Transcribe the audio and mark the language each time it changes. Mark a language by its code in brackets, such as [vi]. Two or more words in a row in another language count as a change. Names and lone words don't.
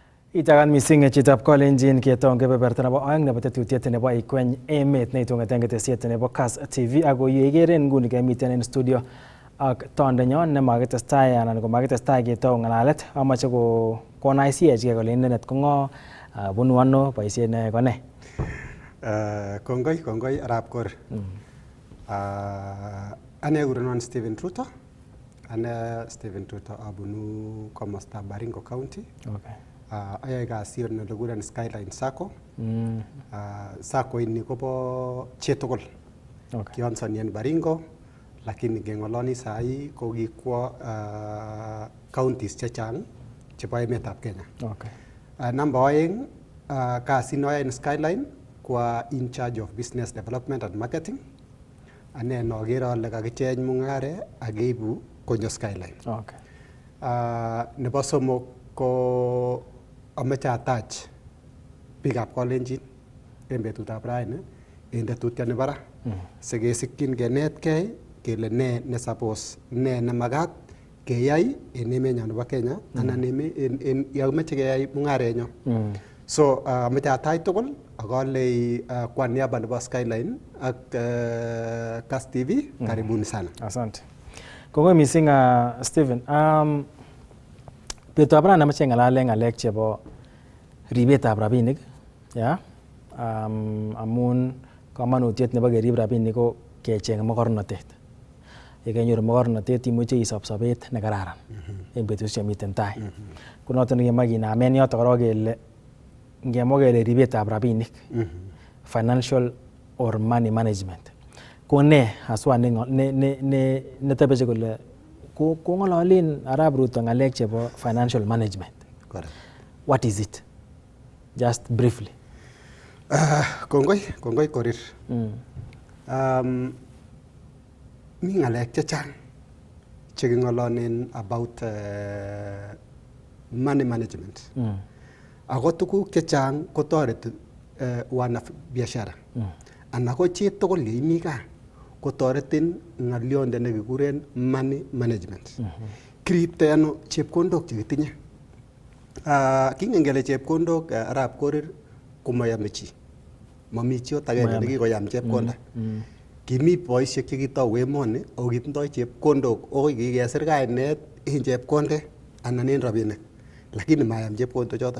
[kln] Itagan missing chitab kolenjin ketong kebeberta nebo oeng nebo tetutiet nebo Ikweny Emet neitong'eten ketesiet nebo Kass TV ako yekeren nguni kemiten en studio ak tondenyon nemakitestai anan ko makitestai ketou ng'alalet amache ko konaisiechge kole inendet ko ng'o, bunu ano, boisiet ne ko ne. Kongoi arap kor. Ane kurenon Stephen Ruto. Ane Stephen Ruto abunu komostab Baringo County. Okay. Ayae kasit nekikuren Skyline Sacco. Sacco ini kobo chitugul. Okay. Kianzoni en Baringo lakini ngeng'oloni sahi ko kikwo counties chechang chebo emetab Kenya. Okay. Number oeng, kasit noyoe en Skyline kwa [en] in charge of business development and marketing. [kln] Ane noker ale kakicheng mung'are ak keibu konyo Skyline. Okay. Nebo somok ko ameche atach biikab kolenjin en betutab raini en tetutioni bara sikesikyin kenetkei kele ne suppose ne nemakat keyai en emenyon nebo Kenya anan en yokimeche keyai mung'arenyo. So ameche atach tugul akole kwa niaba nebo Skyline ak Kass TV [sw] karibuni sana. [kln] Asante. Kongoi missing Stephen. Betutab rani amache ng'alalen ng'alek chebo ribetab rabinik, amun kamanutiet nebo kerib rabinik ko kecheng mogornotet. Ye kenyoru mogornotet imuche isob sobet nekararan en betusiek chemiten tai. Ko noton nekemach kinamen yoto korok kele ngemwa kele ribetab rabinik, [en] financial or money management, [kln] ko ne haswa netebeche kole kong'ololen Arap Ruto ng'alek chebo [en] financial management. [kln] Correct. [en] What is it? Just briefly. [kln] Kongoi korir. Mi ng'alek chechang cheking'ololen [en] about money management. [kln] Ako tuguk chechang kotoreti wana biashara. Anan ko chi tugul yeimi gaa kotoretin ng'olionde nekikuren [en] money management. [kln] Kiriptoi ano chepkondok chekitinye. Kingen kele chepkondok arap korir komayame chi. Mami chi ot agenge nekikoyam chepkonda. Kimi boisiek chekitou emoni ako kitindoi chepkondok okoi kikesir kainet en chepkondet anan en rabinik lakini mayam chepkondok choton.